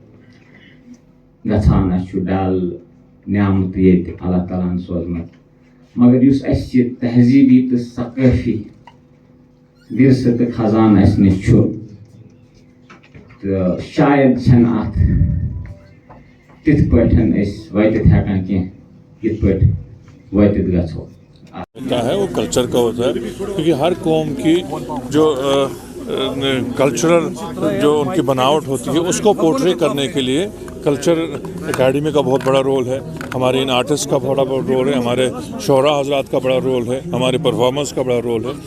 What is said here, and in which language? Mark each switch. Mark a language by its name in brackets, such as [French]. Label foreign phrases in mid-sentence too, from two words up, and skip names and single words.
[Kashmiri] گژھان اَسہِ چھُ ڈل نعمتہٕ ییٚتہِ اللہ تعالیٰ ہن سوزمُت مگر یُس اَسہِ یہِ تہذیٖبی تہٕ ثقٲفی ورثہٕ تہٕ خزانہٕ اَسہِ نِش چھُ تو شاید چھنہ اتھ تِتھ پٲٹھۍ أسۍ وٲتِتھ ہٮ۪کان کینٛہہ یِتھ پٲٹھۍ وٲتِتھ گژھو. [Urdu] ہوتا ہے وہ کلچر کا ہوتا ہے کیونکہ ہر قوم کی جو کلچرل جو ان کی بناوٹ ہوتی ہے اس کو پورٹری کرنے کے لیے [English] culture academy [Urdu] کا بہت بڑا رول ہے, ہمارے ان آرٹسٹ کا بڑا رول ہے, ہمارے شعراء حضرات کا بڑا رول ہے, ہمارے پرفارمنس کا بڑا رول ہے.